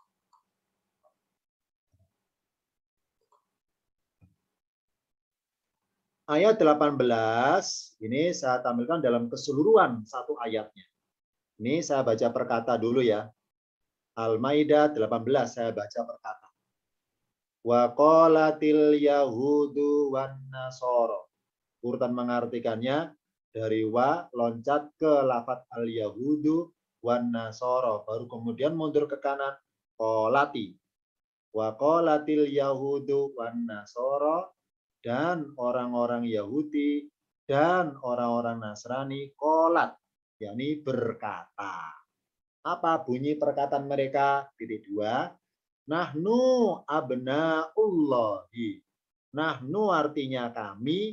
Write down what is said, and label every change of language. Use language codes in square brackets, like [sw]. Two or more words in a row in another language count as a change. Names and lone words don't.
[id] Ayat 18 ini saya tampilkan dalam keseluruhan satu ayatnya. Ini saya baca per kata dulu ya. Al-Maidah 18 saya baca per kata. [ar] وقالت اليهود والنصارى. [id] Urutan mengartikannya dari wa loncat ke lafadz [ar] اليهود والنصارى, [id] baru kemudian mundur ke kanan qalati. [ar] وقالت اليهود والنصارى [id] dan orang-orang Yahudi dan orang-orang Nasrani qalat, yakni berkata. Apa bunyi perkataan mereka? Titik dua. [ar] نحن أبناء الله. [id] Nahnu artinya kami.